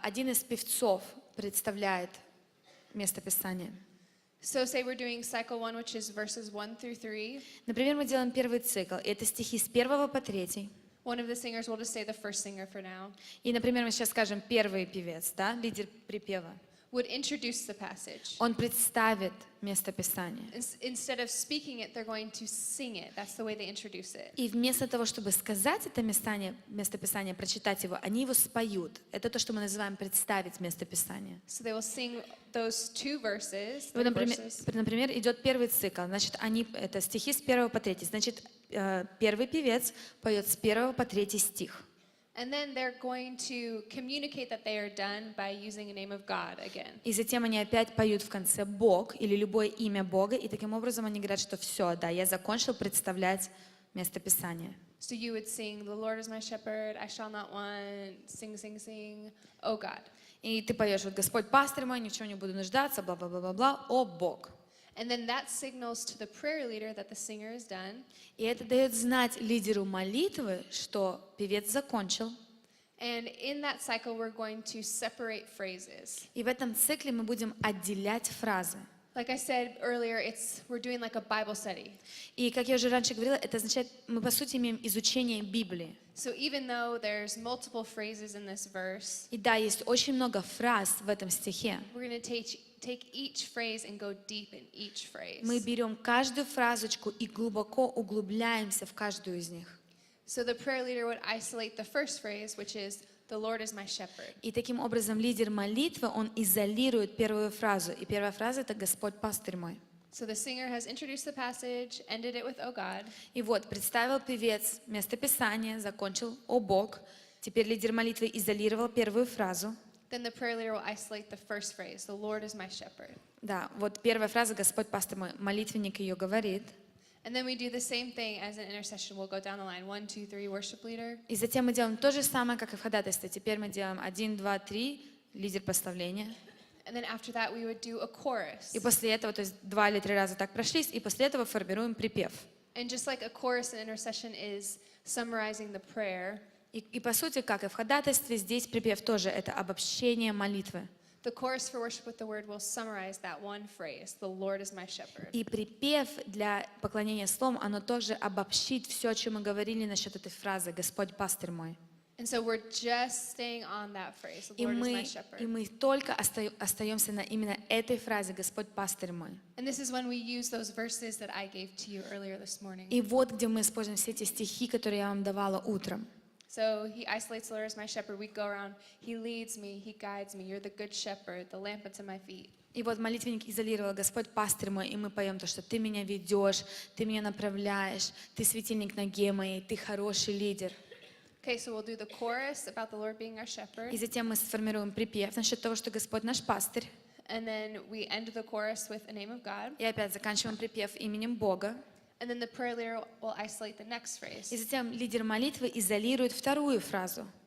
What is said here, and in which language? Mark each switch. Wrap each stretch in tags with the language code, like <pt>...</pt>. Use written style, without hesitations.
<ru>один из певцов представляет место Писания.</ru> <en>So say we're doing cycle 1, which is verses 1 through 3.</en> <ru>Например, мы делаем первый цикл, и это стихи с 1 по 3.</ru> <en>One of the singers, we'll just say the first singer for now,</en> <ru>И, например, мы сейчас скажем первый певец, да, лидер припева.</ru> <en>would introduce the passage.</en> <ru>Он представит место Писания.</ru> <en>Instead of speaking it, they're going to sing it. That's the way they introduce it.</en> <ru>И вместо того, чтобы сказать это место Писания, прочитать его, они его споют. Это то, что мы называем представить место Писания.</ru> <en>So they will sing those 2 verses.</en> <ru>Вот,</ru> <en>the</en> <ru>например,</ru> <en>verses.</en> <ru>например, идет первый цикл, значит, это стихи с 1 по 3. Значит, первый певец поет с 1 по 3 стих.</ru> <en>And then they're going to communicate that they are done by using a name of God again.</en> <ru>И затем они опять поют в конце «Бог» или любое имя Бога, и таким образом они говорят, что все, да, я закончил представлять место Писания.</ru> <en>So you would sing, "The Lord is my shepherd, I shall not want, sing, sing, sing, oh God."</en> <ru>И ты поешь, вот Господь пастырь мой, ни в чем не буду нуждаться, бла-бла-бла-бла-бла, о Бог.</ru> <en>And then that signals to the prayer leader that the singer is done.</en> <ru>И это дает знать лидеру молитвы, что певец закончил.</ru> <en>And in that cycle, we're going to separate phrases.</en> <ru>И в этом цикле мы будем отделять фразы.</ru> <en>Like I said earlier, we're doing like a Bible study.</en> <ru>И, как я уже раньше говорила, это означает, мы по сути имеем изучение Библии.</ru> <en>So even though there's multiple phrases in this verse,</en> <ru>И да, есть очень много фраз в этом стихе.</ru> <en>we're going to take each phrase and go deep in each phrase.</en> <ru>Мы берем каждую фразочку и глубоко углубляемся в каждую из них.</ru> <en>So the prayer leader would isolate the first phrase, which is, "The Lord is my shepherd."</en> <ru>И таким образом лидер молитвы, он изолирует первую фразу. И первая фраза — это «Господь пастырь мой».</ru> <en>So the singer has introduced the passage, ended it with, "Oh God."</en> <ru>И вот, представил певец место Писания, закончил «О Бог». Теперь лидер молитвы изолировал первую фразу.</ru> <en>Then the prayer leader will isolate the first phrase, "The Lord is my shepherd."</en> <ru>Да, вот первая фраза «Господь пастырь мой». Молитвенник ее говорит.</ru> <en>And then we do the same thing as an intercession. We'll go down the line. 1, 2, 3, worship leader.</en> <ru>И затем мы делаем то же самое, как и в ходатайстве. Теперь мы делаем 1, 2, 3, лидер прославления.</ru> <en>And then after that, we would do a chorus.</en> <ru>И после этого, то есть 2 или 3 раза так прошлись, и после этого формируем припев.</ru> <en>And just like a chorus in intercession is summarizing the prayer,</en> <ru>И по сути, как и в ходатайстве, здесь припев тоже это обобщение молитвы.</ru> <en>the chorus for worship with the word will summarize that one phrase, "The Lord is my shepherd."</en> <ru>И припев для поклонения словом, оно тоже обобщит все, о чем мы говорили насчет этой фразы «Господь пастырь мой».</ru> <en>And so we're just staying on that phrase, "The</en> <ru>И</ru> <en>Lord is my</en> <ru>мы</ru> <en>shepherd."</en> <ru>только остаемся на именно этой фразе «Господь пастырь мой».</ru> <en>And this is when we use those verses that I gave to you earlier this morning.</en> <ru>И вот где мы используем все эти стихи, которые я вам давала утром.</ru> <en>So he isolates the Lord as my shepherd. We go around, he leads me, he guides me. You're the good shepherd, the lamp unto my feet.</en> <ru>И вот молитвенник изолировал «Господь пастырь мой», и мы поем то, что «Ты меня ведешь, Ты меня направляешь, Ты светильник ноге моей, Ты хороший лидер».</ru> <en>Okay, so we'll do the chorus about the Lord being our</en> <ru>И</ru> <en>shepherd.</en> <ru>затем мы сформируем припев насчет того, что Господь наш пастырь.</ru> <en>And then we end the chorus with a name of God.</en> <ru>И опять заканчиваем припев именем Бога.</ru> <en>And then the prayer leader will isolate the next phrase.</en> <ru>И затем лидер молитвы изолирует вторую фразу.</ru>